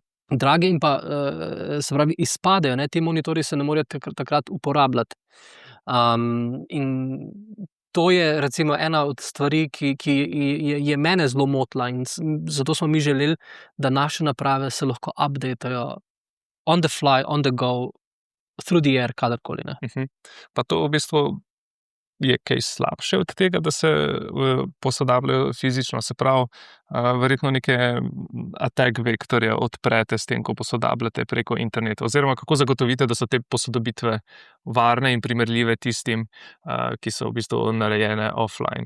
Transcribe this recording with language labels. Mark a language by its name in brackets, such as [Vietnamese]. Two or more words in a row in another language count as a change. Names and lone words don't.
[Slovenian] Drage in pa, se pravi, izpadejo, ne, ti monitorji se ne morejo takrat uporabljati. In to je recimo ena od stvari, ki je mene zelo motila in zato smo mi želeli, da naše naprave se lahko updatejo [English] on the fly, on the go, through the air, [Slovenian] kadarkoli, ne. Pa to v bistvu je kaj slabše od tega, da se posodabljajo fizično, se pravi, verjetno neke attack vektorje odprete s tem, ko posodabljate preko interneta, oziroma kako zagotovite, da so te posodobitve varne in primerljive tistim, ki so v bistvu narejene offline.